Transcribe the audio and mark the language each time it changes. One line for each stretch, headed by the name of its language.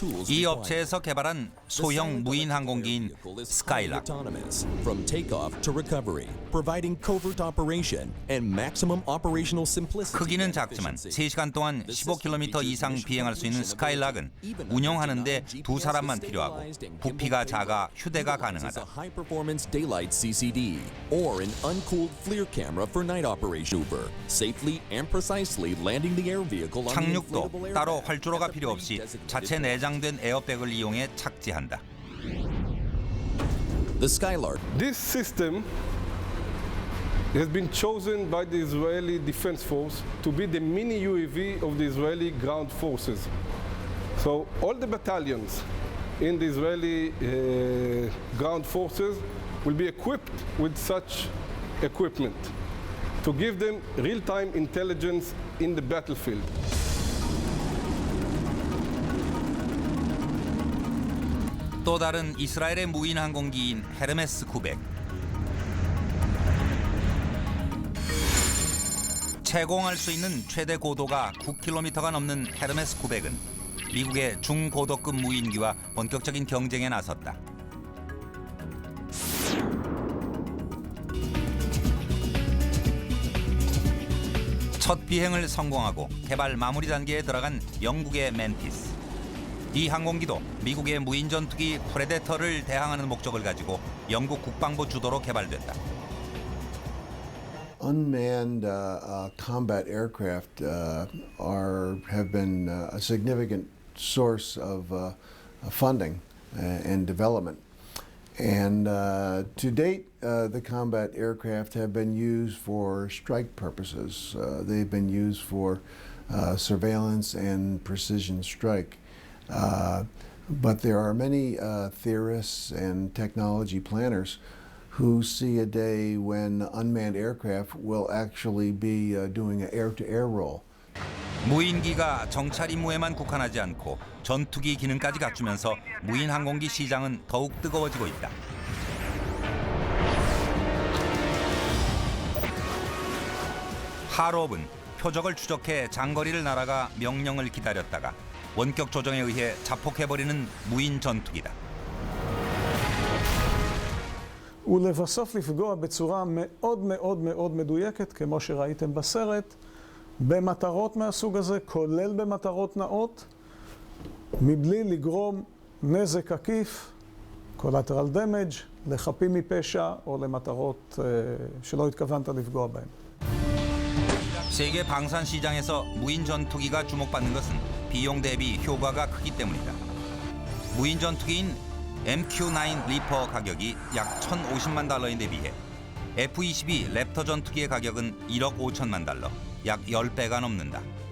Korean: 이 업체에서 개발한 소형 무인 항공기인 스카일락.
English: From takeoff to recovery, providing covert operation and maximum operational simplicity.
Korean: 크기는 작지만 3시간 동안 15km 이상 비행할 수 있는 스카일락은 운영하는데 2사람만 필요하고 부피가 작아 휴대가 가능하다.
English: High performance daylight CCD or an uncooled FLIR camera for night operation, safely and precisely landing the air vehicle on the
Korean: 착륙도
English: inflatable air.
Korean: 따로 활주로가 필요 없이 자체 내장된 에어백을 이용해 착지한다.
English: The Skylark. This system has been chosen by the Israeli Defense Force to be the mini UAV of the Israeli ground forces. So all the battalions in the Israeli ground forces will be equipped with such equipment to give them real-time intelligence in the battlefield.
Korean: 또 다른 이스라엘의 무인 항공기인 헤르메스 900. 채공할 수 있는 최대 고도가 9km가 넘는 헤르메스 900은 미국의 중고도급 무인기와 본격적인 경쟁에 나섰다. 첫 비행을 성공하고 개발 마무리 단계에 들어간 영국의 맨티스. 이 항공기도 미국의 무인 전투기 프레데터를 대항하는 목적을 가지고 영국 국방부 주도로 개발됐다.
English: Unmanned combat aircraft have been a significant source of funding and development. And to date, the combat aircraft have been used for strike purposes. They've been used for surveillance and precision strike. But there are many theorists and technology planners who see a day when unmanned aircraft will actually be doing an air-to-air role.
Korean: 무인기가 정찰 임무에만 국한하지 않고 전투기 기능까지 갖추면서 무인 항공기 시장은 더욱 뜨거워지고 있다. 하롭은 표적을 추적해 장거리를 날아가 명령을 기다렸다가 원격 조정에 의해 자폭해버리는 무인 전투기다.
Hebrew: ולבסוף לפגוע בצורה מאוד מאוד מאוד מדויקת, כמו שראיתם בסרט, במטרות מהסוג הזה, כולל במטרות נאות, מבלי לגרום נזק עקיף,
English: collateral damage,
Hebrew: לחפים מפשע או למטרות שלא התכוונת לפגוע בהם.
Korean: 세계 방산 시장에서 무인 전투기가 주목받는 것은 비용 대비 효과가 크기 때문이다. 무인 전투기인 MQ-9 리퍼 가격이 약 1,050만 달러인데 비해 F-22 랩터 전투기의 가격은 1억 5천만 달러, 약 10배가 넘는다.